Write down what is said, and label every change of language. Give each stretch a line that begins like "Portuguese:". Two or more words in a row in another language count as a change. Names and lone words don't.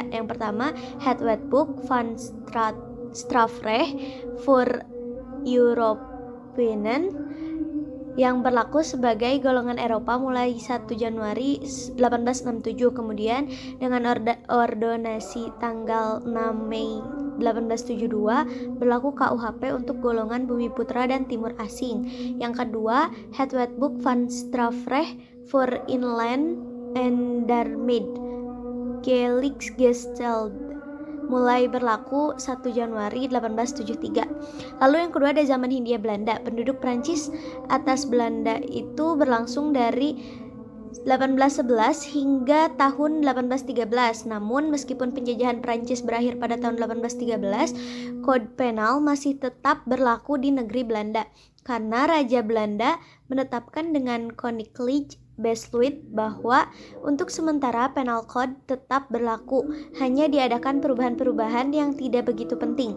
Indonesian: Yang pertama, Het Wetboek van Strafrecht voor Europeanen yang berlaku sebagai golongan Eropa mulai 1 Januari 1867. Kemudian dengan ordonasi tanggal 6 Mei 1872 berlaku KUHP untuk golongan Bumi Putra dan Timur Asing. Yang kedua, Het Wetboek van Strafrecht voor Inland en Daarmee Gelijkgesteld mulai berlaku 1 Januari 1873. Lalu yang kedua ada zaman Hindia Belanda. Penduduk Prancis atas Belanda itu berlangsung dari 1811 hingga tahun 1813. Namun meskipun penjajahan Prancis berakhir pada tahun 1813, kode penal masih tetap berlaku di negeri Belanda karena Raja Belanda menetapkan dengan Koninklijk Besluit bahwa untuk sementara
English: penal code
Indonesian: tetap berlaku, hanya diadakan perubahan-perubahan yang tidak begitu penting.